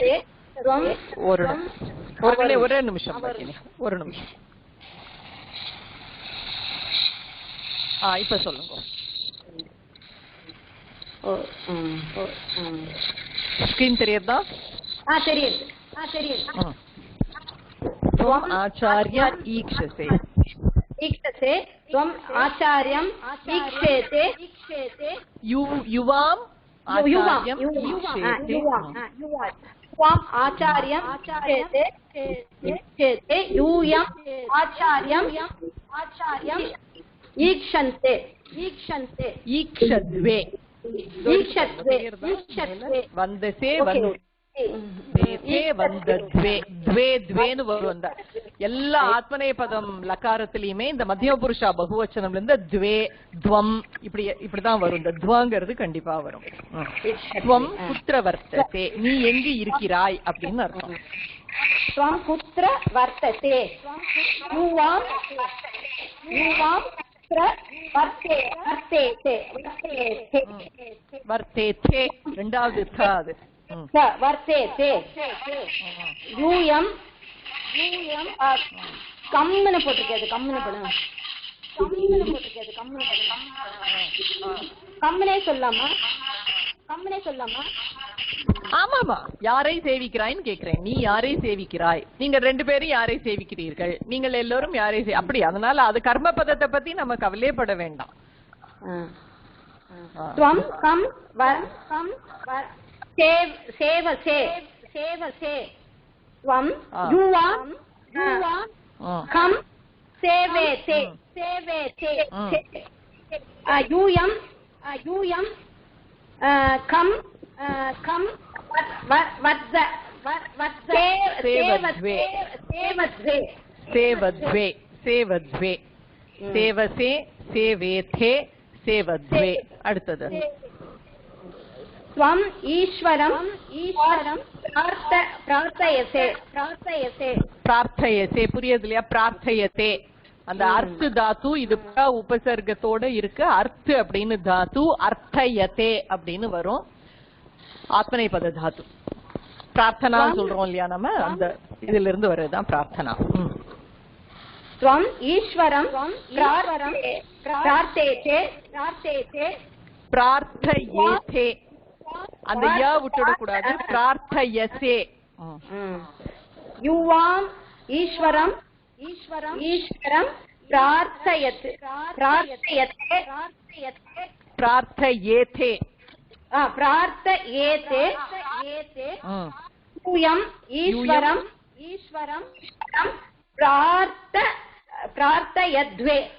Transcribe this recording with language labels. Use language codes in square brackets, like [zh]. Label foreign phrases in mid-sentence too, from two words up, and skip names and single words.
[ta] ஒரே நிமிஷம் பகினி, ஒரு நிமிஷம். இப்ப சொல்லுங்க. ஸ்கிரீன் தெரியுதா? தெரியுது. [sa] त्वं आचार्यम् ईक्षसे, ईक्षसे. त्वं आचार्यम् ईक्षेते, युवाम् आचार्यम् ईक्षेते. त्वं आचार्यम् ईक्षेते, यूयम् आचार्यम् ईक्षन्ते, ईक्षद्वे. वन्दसे வந்தத்வே. [ta] த்வே த்வேன்னு வரும். அந்த எல்லா ஆத்மநேய பதம் லகாரத்திலயுமே இந்த மத்தியம புருஷா பகுவச்சனம்ல இருந்து த்வே துவம் இப்படிதான் வரும். இந்த துவங்கிறது கண்டிப்பா வரும். [sa] त्वं कुत्र वर्तसे, [ta] நீ எங்கு இருக்கிறாய் அப்படின்னு அர்த்தம். [sa] त्वं कुत्र वर्तते, युवां வர்த்தேதே. [ta] ரெண்டாவது த அது. [sa] वर्तेते. यूयम [ta] கம்முன்னு போட்டுக்காது. கம்முனே சொல்லாமா? ஆமாமா. யாரை சேவிக்கிறாய்ன்னு கேக்குறேன். நீ யாரை சேவிக்கிறாய்? நீங்க 2 பேரும் யாரை சேவிக்கிறீர்கள்? நீங்கள் எல்லோரும் யாரை அப்படி. அதனால அது கர்ம பதத்தை பத்தி நம்ம கவலைப்பட வேண்டாம். [sa] त्वं कम सेवसे, त्वं युवां कम सेवेते, यूयं कम सेवद्वे. सेवसे, सेवेते, सेवध्वे. [ta] அடுத்தது [sa] त्वम् ईश्वरं प्रार्थयसे [ta] பிரார்த்தயசே புரியுது இல்லையா? பிரார்த்தயத்தே அந்த அர்த்த தாத்து இது உபசர்க்கத்தோட இருக்கு. அர்த்த அப்படின்னு தாத்து, அர்த்தயத்தே அப்படின்னு வரும். ஆத்மநேபத தாத்து. பிரார்த்தனா சொல்றோம் இல்லையா நம்ம, அந்த இதுல இருந்து வர்றதுதான் பிரார்த்தனா. [sa] त्वम् ईश्वरं प्रार्थयते [ta] பிரார்த்தயேதே அந்த ய விட்டுட கூடாது. [sa] பிரார்த்தயசே. युवाम् ईश्वरं प्रार्थयते பிரார்த்தயேதே यूयम् ईश्वरं प्रार्थयद्वे.